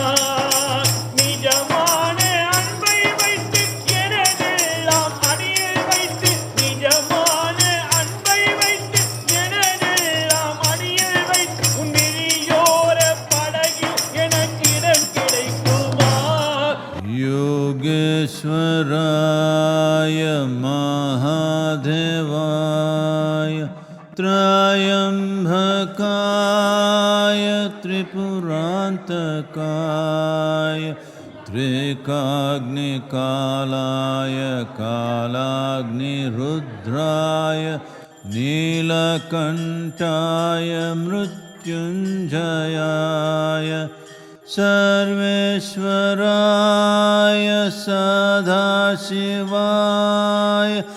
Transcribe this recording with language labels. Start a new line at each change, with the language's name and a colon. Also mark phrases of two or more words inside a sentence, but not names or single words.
Tamil: நிஜமான அன்பை வைத்து எனதெல்லாம் அடியில் வைத்து, நிஜமான அன்பை வைத்து எனதெல்லாம் அடியில் வைத்து, உன் விழியோர படகில் எனக்கு இடம் கிடைக்குமா?
Sanskrit: योगेश्वराय महादेवाय त्रयम्बकाय त्रिपुरान्तकाय त्रिकाग्निकालाय कालाग्निरुद्राय नीलकण्ठाय मृत्युञ्जयाय सर्वेश्वराय सदाशिवाय.